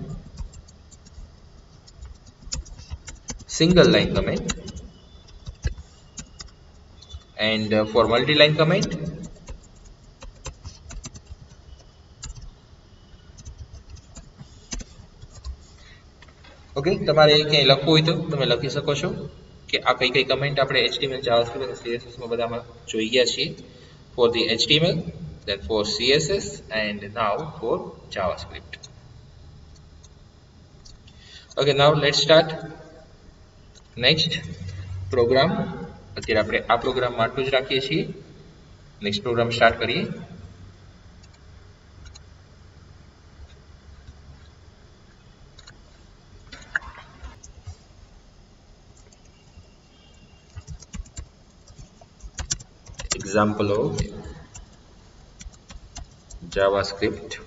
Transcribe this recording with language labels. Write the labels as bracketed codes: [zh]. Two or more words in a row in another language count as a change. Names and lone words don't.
[en] single line comment and for multi line comment okay [gu] તમારે ક્યાંય લખવું હોય તો તમે લખી શકો છો કે આ કઈ કઈ કમેન્ટ આપણે HTML JavaScript અને CSS માં બધામાં જોઈ ગયા છીએ [en] for the HTML then for CSS and now for JavaScript okay now let's start next program [gu] અત્યારે આપણે આ પ્રોગ્રામ આટલું જ રાખીએ છીએ [en] next program start [gu] કરીએ [en] example of JavaScript